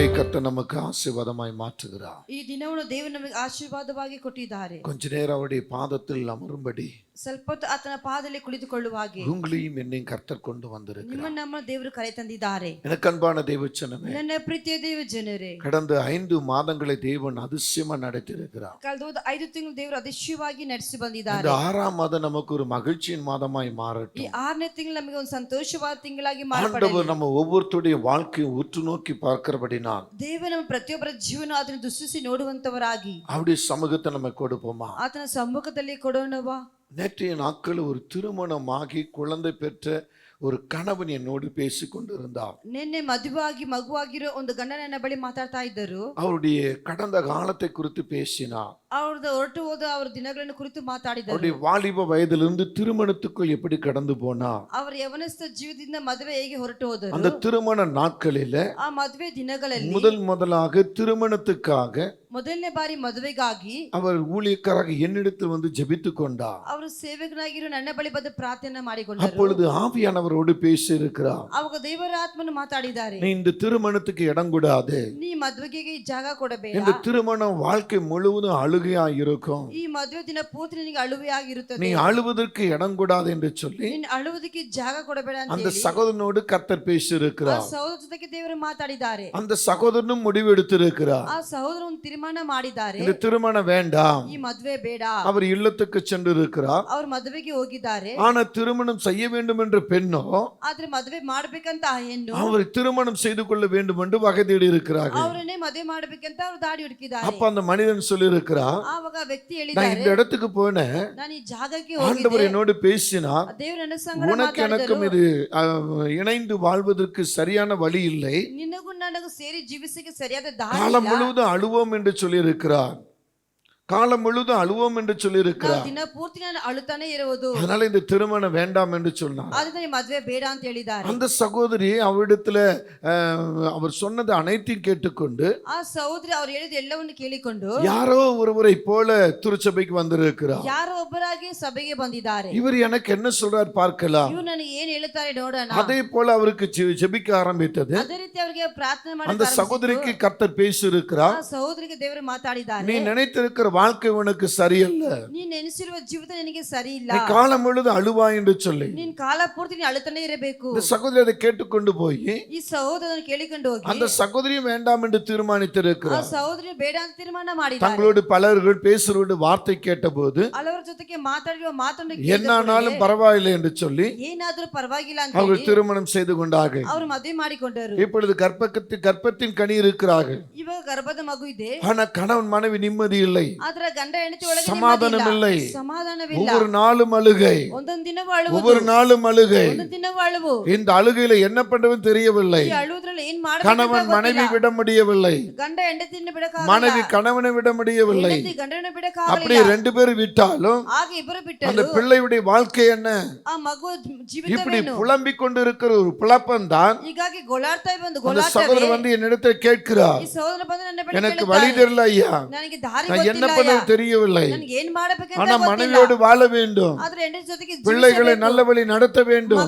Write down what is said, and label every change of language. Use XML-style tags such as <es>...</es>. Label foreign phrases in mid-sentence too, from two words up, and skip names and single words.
<ta>கர்த்தர் நமக்கு ஆசீர்வாதமாய் மாற்றுகிறார்.</ta> <kn>ಈ ದಿನವನ್ನು ದೇವರು ನಮಗೆ ಆಶೀರ್ವಾದವಾಗಿ ಕೊಟ್ಟಿದ್ದಾರೆ.</kn> <ta>கொஞ்ச நேரம் அவருடைய பாதத்தில் அமரும்படி</ta> <kn>ಸ್ವಲ್ಪ ಹೊತ್ತು ಆತನ ಪಾದದಲ್ಲಿ ಕುಳಿತುಕೊಳ್ಳುವ ಹಾಗೆ</kn> <ta>உங்களையும் என்னையும் கர்த்தர் கொண்டு வந்திருக்கிறார்.</ta> <kn>ನಮ್ಮ ದೇವರು ಕರೆ ತಂದಿದ್ದಾರೆ.</kn> <ta>எனக்கு அன்பான தேவச்சனமே,</ta> <kn>ನನ್ನ ಪ್ರೀತಿಯ ದೇವ ಜನರೇ,</kn> <ta>கடந்த 5 மாதங்களை தேவன் அதிசயமா நடத்தியிருக்கிறார்.</ta> <kn>ಕಳೆದ 5 ತಿಂಗಳು ದೇವರು அதிசயವಾಗಿ ನಡೆಸಿ ಬಂದಿದ್ದಾರೆ.</kn> <ta>இந்த 6ஆம் மாதம் நமக்கு ஒரு மகிழ்ச்சியின் மாதமாய் மாறட்டும்.</ta> <kn>ಈ 6ನೇ ತಿಂಗಳು ನಮಗೆ ಒಂದು ಸಂತೋಷವಾದ ತಿಂಗಳಾಗಿ ಮಾರ್ಪಡಲಿ.</kn> <ta>ஆண்டவர் நம்ம ஒவ்வொருத்தருடைய வாழ்க்கையை உற்று நோக்கி பார்க்கிறபடினால்</ta> <kn>ದೇವರು ನಮ್ಮ ಪ್ರತಿಯೊಬ್ಬರ ಜೀವನ ಅದನ್ನು ದೃಷ್ಟಿಸಿ ನೋಡುವಂತವರಾಗಿ</kn> <ta>அவருடைய சமூகத்தை நம்ம கொடுப்போமா?</ta> <kn>ಆತನ ಸಮ್ಮುಖದಲ್ಲಿ ಕೊಡೋಣವಾ?</kn> <ta>நேற்றைய நாட்கள் ஒரு திருமணமாகி குழந்தை பெற்ற ஒரு கணவன் என்னோடு பேசி கொண்டிருந்தார்.</ta> <kn>ನಿನ್ನೆ ಮದುವಾಗಿ ಮಗುವಾಗಿರೋ ಒಂದು ಗಂಡ ನನ್ನ ಬಳಿ ಮಾತಾಡ್ತಾ ಇದ್ದರು.</kn> <ta>அவருடைய கடந்த காலத்தை குறித்து பேசினார்.</ta> <kn>ಅವ್ರದ್ದು ಹೊರಟು ಹೋದ ಅವರ ದಿನಗಳನ್ನು ಕುರಿತು ಮಾತಾಡಿದರು.</kn> <ta>அவருடைய வாலிப வயதிலிருந்து திருமணத்துக்குள் எப்படி கடந்து போனார்,</ta> <kn>ಅವರ ಯವನಸ್ಥ ಜೀವದಿಂದ ಮದುವೆ ಹೇಗೆ ಹೊರಟು ಹೋದರು,</kn> <ta>அந்த திருமண நாட்களில</ta> <kn>ಆ ಮದುವೆ ದಿನಗಳಲ್ಲಿ</kn> <ta>முதலாக திருமணத்துக்காக</ta> <kn>ಮೊದಲನೇ ಬಾರಿ ಮದುವೆಗಾಗಿ</kn> <ta>அவர் ஊழியக்காரராக என்னிடத்தில் வந்து ஜெபித்து கொண்டார்.</ta> <kn>ಅವರು ಸೇವಕನಾಗಿರೋ ನನ್ನ ಬಳಿ ಬಂದು ಪ್ರಾರ್ಥನೆ ಮಾಡಿಕೊಂಡರು.</kn> <ta>அப்பொழுது ஆவியானவரோடு பேசி இருக்கிறார்.</ta> <kn>ಅವಾಗ ದೇವರ ಆತ್ಮನು ಮಾತಾಡಿದ್ದಾರೆ,</kn> <ta>நீ இந்த திருமணத்துக்கு இடம் கொடாது,</ta> <kn>ನೀ ಮದುವೆಗೆ ಈ ಜಾಗ ಕೊಡಬೇಡ,</kn> <ta>இந்த திருமண வாழ்க்கை முழுவதும் அழுகையா இருக்கும்,</ta> <kn>ಈ ಮದುವೆ ದಿನ ಪೂರ್ತಿ ನಿನಗೆ ಅಳುವೆ ಆಗಿರುತ್ತದೆ,</kn> <ta>நீ அழுவதற்கு இடம் கொடாது என்று சொல்லி</ta> <kn>ನೀನು ಅಳುವುದಕ್ಕೆ ಜಾಗ ಕೊಡಬೇಡ ಅಂತ</kn> <ta>அந்த</ta> <kn>ಹೇಳಿ</kn> <ta>சகோதரனோடு கர்த்தர் பேசி</ta> <kn>ಆ</kn> <ta>இருக்கிறார்.</ta> <kn>ಸಹೋದರ ಜೊತೆಗೆ ದೇವರು ಮಾತಾಡಿದ್ದಾರೆ.</kn> <ta>அந்த சகோதரனும் முடிவெடுத்திருக்கிறார்,</ta> <kn>ಆ ಸಹೋದರ ಒಂದು ತೀರ್ಮಾನ ಮಾಡಿದ್ದಾರೆ,</kn> <ta>இந்த திருமணம் வேண்டாம்.</ta> <kn>ಈ ಮದುವೆ ಬೇಡ.</kn> <ta>அவர் இல்லத்துக்கு சென்று இருக்கிறார்.</ta> <kn>ಅವ್ರ ಮದುವೆಗೆ ಹೋಗಿದ್ದಾರೆ.</kn> <ta>ஆனா திருமணம் செய்ய வேண்டும் என்ற பெண்ணோ</ta> <kn>ಆದ್ರೆ ಮದುವೆ ಮಾಡ್ಬೇಕಂತ ಆ ಹೆಣ್ಣು</kn> <ta>அவர் திருமணம் செய்து கொள்ள வேண்டும் என்று வகை தேடி இருக்கிறார்கள்.</ta> <kn>ಅವರನ್ನೇ ಮದುವೆ ಮಾಡ್ಬೇಕಂತ ಅವ್ರು ದಾಡಿ ಹುಡುಕಿದ್ದಾರೆ.</kn> <ta>அப்ப அந்த மனிதன் சொல்லி இருக்கிறார்,</ta> <kn>ಆವಾಗ ವ್ಯಕ್ತಿ</kn> <ta>நான்</ta> <kn>ಹೇಳಿದ್ದಾರೆ,</kn> <ta>இந்த இடத்துக்கு போனேன்,</ta> <kn>ನಾನು ಈ ಜಾಗಕ್ಕೆ</kn> <ta>ஆண்டவர்</ta> <kn>ಹೋಗಿದ್ದೆ,</kn> <ta>என்னோடு பேசினார்,</ta> <kn>ದೇವರು ನನ್ನ ಸಂಗಡ</kn> <ta>உனக்கு எனக்கும்</ta> <kn>ಮಾತಾಡಿದರು,</kn> <ta>இது இணைந்து வாழ்வதற்கு சரியான வழி இல்லை,</ta> <kn>ನಿನಗೂ ನನಗೂ ಸೇರಿ ಜೀವಿಸಕ್ಕೆ ಸರಿಯಾದ ದಾರಿ</kn> <ta>காலம்</ta> <kn>ಇಲ್ಲ.</kn> <ta>முழுவதும் அழுவோம் என்று சொல்லி இருக்கிறார். காலம் முழுவதும் அழுவோம் என்று சொல்லி</ta> <kn>ನಾವು</kn> <ta>இருக்கிறார்.</ta> <kn>ದಿನ ಪೂರ್ತಿ ನಾನು ಅಳುತ್ತಾನೆ ಇರುವುದು,</kn> <ta>அதனால இந்த திருமணம் வேண்டாம் என்று சொன்னார்.</ta> <kn>ಆದ್ರೆ ಮದುವೆ ಬೇಡ ಅಂತ ಹೇಳಿದ್ದಾರೆ.</kn> <ta>அந்த சகோதரி அவரிடத்துல அவர் சொன்னது அனைத்தையும் கேட்டுக்கொண்டு</ta> <kn>ಆ ಸಹೋದರಿ ಅವ್ರು ಹೇಳಿದ ಎಲ್ಲವನ್ನು ಕೇಳಿಕೊಂಡು</kn> <ta>யாரோ ஒருவரை போல திருச்சபைக்கு வந்திருக்கிறார்.</ta> <kn>ಯಾರೋ ಒಬ್ಬರಾಗಿ ಸಭೆಗೆ ಬಂದಿದ್ದಾರೆ.</kn> <ta>இவர் எனக்கு என்ன சொல்றார் பார்க்கலாம்.</ta> <kn>ಇವ್ರು ನನಗೆ ಏನ್ ಹೇಳ್ತಾರೆ ನೋಡೋಣ.</kn> <ta>அதே போல அவருக்கு ஜெபிக்க ஆரம்பித்தது.</ta> <kn>ಅದೇ ರೀತಿ ಅವರಿಗೆ ಪ್ರಾರ್ಥನೆ</kn> <ta>அந்த</ta> <kn>ಮಾಡಿ</kn> <ta>சகோதரிக்கு கர்த்தர் பேசி இருக்கிறார்.</ta> <kn>ಆ ಸಹೋದರಿಗೆ ದೇವರು ಮಾತಾಡಿದ್ದಾರೆ,</kn> <ta>நீ நினைத்திருக்கிற வாழ்க்கை உனக்கு சரியல்ல,</ta> <kn>ನೀನ್ ನೆನೆಸಿರುವ ಜೀವಿತ ನಿನಗೆ ಸರಿ ಇಲ್ಲ,</kn> <ta>நீ காலம் முழுதும் அழுவா என்று சொல்லி</ta> <kn>ನೀನ್ ಕಾಲ ಪೂರ್ತಿ ನೀ ಅಳುತ್ತಾನೆ ಇರಬೇಕು.</kn> <ta>இந்த சகோதரி அதை கேட்டுக்கொண்டு போய்</ta> <kn>ಈ ಸಹೋದರನ ಕೇಳಿಕೊಂಡು ಹೋಗಿ</kn> <ta>அந்த சகோதரியும் வேண்டாம் என்று</ta> <kn>ಆ</kn> <ta>தீர்மானித்திருக்கிறார்.</ta> <kn>ಸಹೋದರಿ ಬೇಡ ಅಂತ ತೀರ್ಮಾನ ಮಾಡಿದ್ದಾರೆ.</kn> <ta>தங்களோடு பலர்கள் பேசுறோடு வார்த்தை கேட்டபோது</ta> <kn>ಹಲವರ ಜೊತೆಗೆ ಮಾತಾಡುವ ಮಾತನ್ನು</kn> <ta>என்னானாலும் பரவாயில்லை என்று சொல்லி</ta> <kn>ಏನಾದ್ರೂ ಪರವಾಗಿಲ್ಲ ಅಂತ</kn> <ta>அவர்கள்</ta> <kn>ಹೇಳಿ</kn> <ta>திருமணம் செய்து கொண்டார்கள்.</ta> <kn>ಅವರು ಮದುವೆ ಮಾಡಿಕೊಂಡರು.</kn> <ta>இப்பொழுது கர்ப்பத்தின் கனி இருக்கிறார்கள்.</ta> <kn>ಇವಾಗ ಗರ್ಭದ ಮಗು ಇದೆ,</kn> <ta>ஆனா கணவன் மனைவி நிம்மதி இல்லை,</ta> <kn>ಆದ್ರೆ ಗಂಡ ಹೆಂಡತಿ ಒಳಗೆ</kn> <ta>சமாதானம் இல்லை,</ta> <kn>ಸಮಾಧಾನವಿಲ್ಲ.</kn> <ta>ஒவ்வொரு நாளும் அழுகை,</ta> <kn>ಒಂದೊಂದು ದಿನವೂ ಅಳುವುದು,</kn> <ta>ஒவ்வொரு நாளும் அழுகை.</ta> <kn>ಒಂದೊಂದು ದಿನವೂ ಅಳುವು.</kn> <ta>இந்த அழுகையில என்ன பண்றதுன்னு தெரியவில்லை.</ta> <kn>ಈ ಅಳುವುದ್ರಲ್ಲಿ ಏನ್ ಮಾಡಬೇಕು</kn> <ta>கணவன் மனைவி விட முடியவில்லை,</ta> <kn>ಗಂಡ ಹೆಂಡತಿಯನ್ನು ಬಿಡಕ್ಕಾಗಲ್ಲ,</kn> <ta>மனைவி கணவனை விட முடியவில்லை.</ta> <kn>ಹೆಂಡತಿ ಗಂಡನ</kn> <ta>அப்படி</ta> <kn>ಬಿಡಕ್ಕಾಗಲ್ಲ.</kn> <ta>2 பேரும் விட்டாலும்</ta> <kn>ಆಗ ಇಬ್ಬರು</kn> <ta>அந்த</ta> <kn>ಬಿಟ್ಟರು.</kn> <ta>பிள்ளையுடைய வாழ்க்கை என்ன?</ta> <kn>ಆ ಮಗು</kn> <ta>இப்படி</ta> <kn>ಜೀವಿತವೇನು?</kn> <ta>புலம்பிக் கொண்டிருக்கிற ஒரு புலப்பம் தான்</ta> <kn>ಹೀಗಾಗಿ ಗೋಳಾಡ್ತಾ ಇರುವ ಒಂದು</kn> <ta>அந்த</ta> <kn>ಗೋಳಾಟವೇ.</kn> <ta>சகோதரர் வந்து என்னிடத்தில் கேட்கிறார்,</ta> <kn>ಈ ಸಹೋದರ ಬಂದು ನನ್ನ ಬಳಿ</kn> <ta>எனக்கு</ta> <kn>ಕೇಳುತ್ತಾರೆ,</kn> <ta>வழி தெரியல ஐயா,</ta> <kn>ನನಗೆ ದಾರಿ</kn> <ta>நான் என்ன</ta> <kn>ಗೊತ್ತಿಲ್ಲ</kn> <ta>பண்ண</ta> <kn>ಅಯ್ಯ.</kn> <ta>தெரியவில்லை,</ta> <kn>ನನಗೆ ಏನ್ ಮಾಡಬೇಕಂತ</kn> <ta>ஆனா</ta> <kn>ಗೊತ್ತಿಲ್ಲ.</kn> <ta>மனைவியோடு வாழ வேண்டும்,</ta> <kn>ಆದ್ರೆ ಹೆಂಡತಿ ಜೊತೆಗೆ</kn> <ta>பிள்ளைகளை</ta> <kn>ಜೀವಿಸಬೇಕು,</kn> <ta>நல்ல வழி நடத்த வேண்டும்,</ta>